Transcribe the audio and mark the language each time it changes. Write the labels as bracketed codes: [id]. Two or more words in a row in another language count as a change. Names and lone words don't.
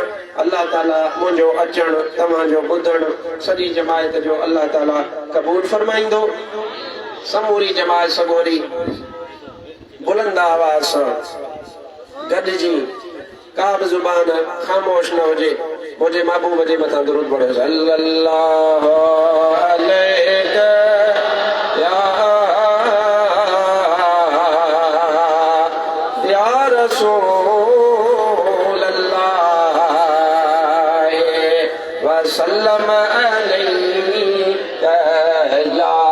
[sd] अल्लाह ताला मुंहिंजो अचणु, तव्हांजो ॿुधणु, सॼी जमायत जो अल्लाह ताला क़बूल फरमाईंदो। समूरी जमायत सगोरी बुलंद आवाज़ सां गॾिजी का बि ज़ुबान ख़ामोश न हुजे। मुंहिंजे महबूब जे मथां दुरूद पढ़ो [ar] صلى الله عليه يا رسول الله وسلم عليه يا